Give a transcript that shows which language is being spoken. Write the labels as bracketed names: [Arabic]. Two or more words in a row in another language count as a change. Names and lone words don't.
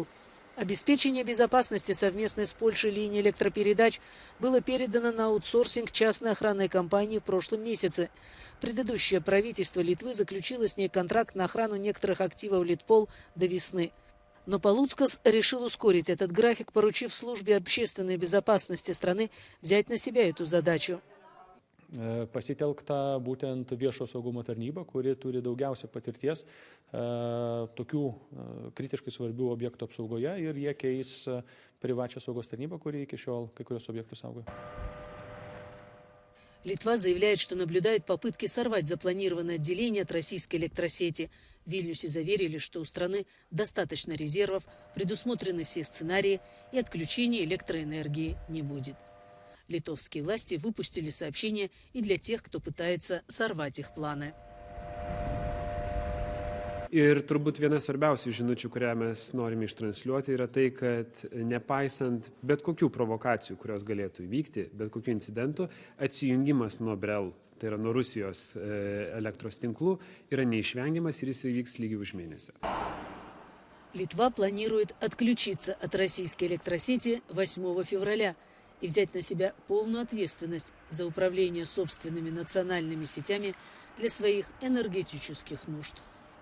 [Russian] Обеспечение безопасности совместной с Польшей линии электропередач было передано на аутсорсинг частной охранной компании в прошлом месяце. Предыдущее правительство Литвы заключило с ней контракт на охрану некоторых активов Литпол до весны. Но Палуцкас решил ускорить этот график, поручив службе общественной безопасности страны взять на себя эту задачу. [Lithuanian] Pasitelkta būtent viešo saugumo tarnyba, kuri turi daugiausia patirties tokių kritiškai svarbių objektų apsaugoje ir jie keis privačią saugos tarnybą, kuri iki šiol kai kurios objektus saugo. [Russian] Литва заявляет, что наблюдает попытки сорвать запланированное отделение от российской электросети. В Вильнюсе заверили, что у страны достаточно резервов, предусмотрены все сценарии и отключения электроэнергии не будет. Литовские власти выпустили сообщение и для тех, кто пытается сорвать их планы. [Lithuanian] Ir turbūt viena svarbiausių žinučių, kurią mes norime ištransliuoti, yra tai, kad nepaisant bet kokių provokacijų, kurios galėtų įvykti, bet kokių incidentų, atsijungimas nuo Brel, tai yra nuo Rusijos elektros tinklų, yra neišvengiamas ir jis įvyks lygiai už mėnesio. [Russian] Литва планирует отключиться от российской электросети 8 февраля и взять на себя полную ответственность за управление собственными национальными сетями для своих энергетических нужд.